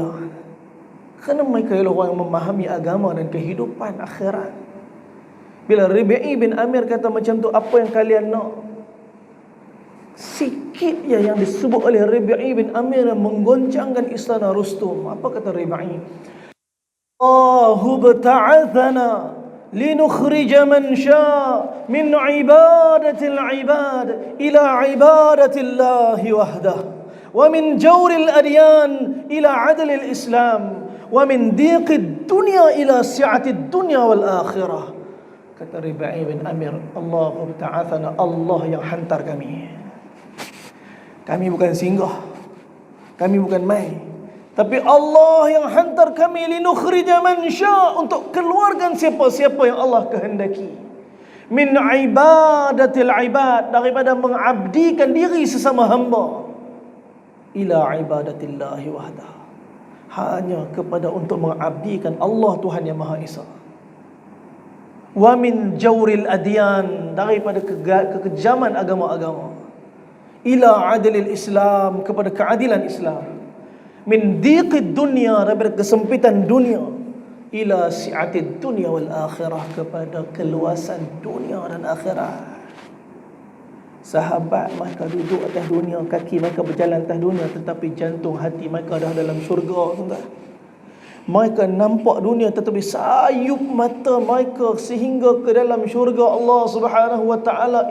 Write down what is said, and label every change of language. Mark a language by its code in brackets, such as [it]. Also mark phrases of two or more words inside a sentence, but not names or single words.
[ms] Kerana mereka ialah orang yang memahami agama dan kehidupan akhirat. Bila Rib'i bin Amir kata macam tu, apa yang kalian nak? Sikit je yang disebut oleh Rib'i bin Amir yang menggoncangkan istana Rustum. Apa kata Rib'i? [ar] الله ابتعثنا لنخرج من شاء من عبادة العباد إلى عبادة الله وحده، ومن جور الأديان إلى عدل الإسلام، ومن ضيق الدنيا إلى سعة الدنيا والآخرة. [ms] Kata Rib'i bin Amir, [ar] الله ابتعثنا, [ms] Allah yang hantar kami. Kami bukan singgah, kami bukan mai, tapi Allah yang hantar kami [ar] لنخرج من شاء', [ms] untuk keluarkan siapa-siapa yang Allah kehendaki, [ar] من عبادة العباد, [ms] daripada mengabdikan diri sesama hamba, [ar] إلى عبادة الله وحده, [ms] hanya kepada untuk mengabdikan Allah Tuhan yang Maha Esa. [ar] ومن جور الأديان, [ms] daripada kekejaman agama-agama, [ar] إلى عدل الإسلام, [ms] kepada keadilan Islam, [ar] من ضيق الدنيا, [ms] daripada kesempitan dunia, [ar] إلى سعة الدنيا والآخرة, [ms] kepada keluasan dunia dan akhirat. Sahabat mereka duduk atas dunia, kaki mereka berjalan atas dunia, tetapi jantung hati mereka dah dalam syurga. Mereka nampak dunia, tetapi sayup mata mereka sehingga ke dalam syurga Allah [ar] سبحانه وتعالى.